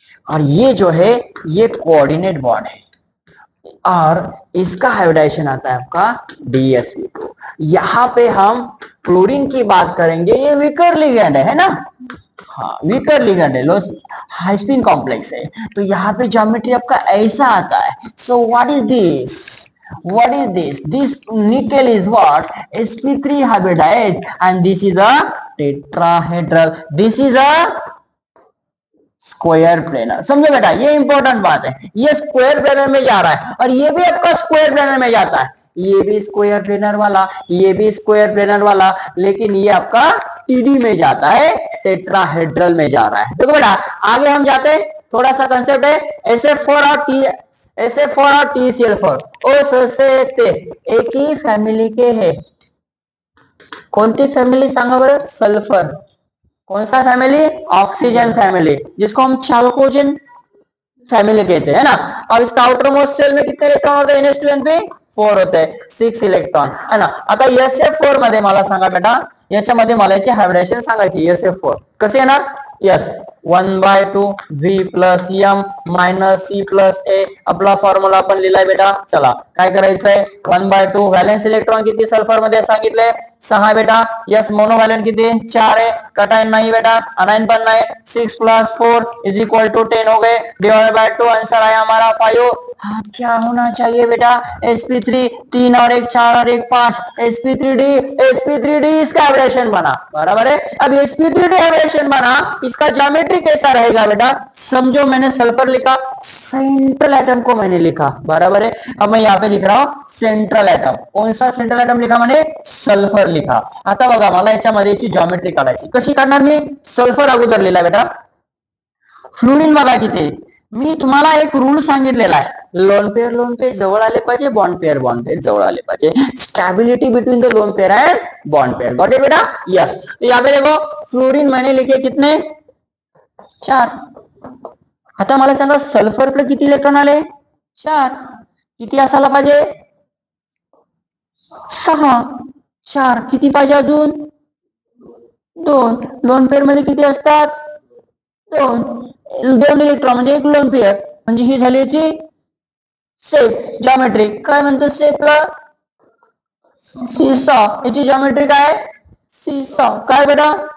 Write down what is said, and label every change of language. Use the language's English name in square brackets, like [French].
[Hindi] और ये जो है ये कोऑर्डिनेट बॉन्ड है और इसका हाइब्रिडेशन आता है आपका dsp2। यहाँ पे हम फ्लोरीन की बात करेंगे, ये वीकर लिगेंड है ना, हाँ वीकर लिगेंड है, लो हाई स्पिन कॉम्प्लेक्स है। तो यहाँ पे ज्योमेट्री आपका ऐसा आता है। [English] So what is this, what is this nickel is what sp3 hybridized and this is a tetrahedral, this is a square planar. [Hindi] समझो बेटा ये इंपॉर्टेंट बात है, ये स्क्वायर प्लेनर में जा रहा है और ये भी आपका स्क्वायर प्लेनर में जाता है, ये भी स्क्वायर प्लेनर वाला, ये भी स्क्वायर प्लेनर वाला, लेकिन ये आपका टीडी में जाता है, टेट्राहेड्रल में जा रहा है। देखो बेटा आगे हम जाते हैं, थोड़ा सा कंसेप्ट है SF4 और TCl4 एक ही फैमिली के है। कौन सी फैमिली [Marathi] सांगा बरं, [Hindi] सल्फर। कौन सा फैमिली, ऑक्सीजन फैमिली, जिसको हम चाल्कोजेन फैमिली कहते हैं ना। और इसका आउटर मोस्ट सेल में कितने इलेक्ट्रॉन होते हैं, NH2 4 होते हैं, 6 इलेक्ट्रॉन है ना। [Marathi] आता SF4 मध्ये मला सांगा बेटा, याच्यामध्ये मला याची हायब्रिडेशन सांगायची। SF4 कसे येणार, yes 1/2 V plus M minus C plus A, आपला फॉर्म्युला आपण लिहिलाय बेटा। चला काय करायचंय, 1/2 व्हॅलेन्स इलेक्ट्रॉन किती सल्फर मध्ये सांगितलंय 6 बेटा, यस मोनोव्हॅलेंट किती [Hindi] 4 है, कटायन नहीं बेटा, [Marathi] अनायन पण नहीं, [Hindi] 6 + 4 = 10 हो गए, डिवाइड बाय 2 आंसर आया हमारा 5। हाँ क्या होना चाहिए बेटा, sp3 3 और 1 4 और 1 5, sp3d इसका हाइब्रिडेशन बना, बराबर है। अब sp3d हाइब्रिडेशन बना, इसका ज्योमेट्री कैसा रहेगा बेटा, समझो मैंने सल्फर लिखा, सेंट्रल एटम को मैंने लिखा, बराबर है। अब मैं यहाँ पे लिख रहा हूं सेंट्रल एटम, कौन सा सेंट्रल एटम लिखा मैंने, सल्फर लिखा। [Marathi] आता बघा मला याच्यामध्ये ज्योमेट्री काढायची, कशी काढणार मी, सल्फर अगोदर लिहिला बेटा, फ्लोरीन बघा किती, मी तुम्हाला एक रूल सांगितलेला आहे, लोन पेयर जवळ आले पाहिजे, बॉन्ड पेयर जवळ आले पाहिजे, [English] stability between the lone pair and bond pair, got it [Marathi] बेटा, यस। [Hindi] तो यहाँ पे देखो फ्लोरीन मैंने लिखे कितने 4। [Marathi] आता मला सांगा सल्फर कडे किती इलेक्ट्रॉन आले 4, किती असायला पाहिजे 6, 4 किती पाहिजे अजून 2, लोन पेयर मध्ये किती असतात 2 इलेक्ट्रॉन म्हणजे एक लोन पेयर, म्हणजे ही झाली याची शेप ज्योमेट्री, काय म्हणतात शेपला सीसॉ, याची ज्योमेट्री काय सीसॉ, काय बेटा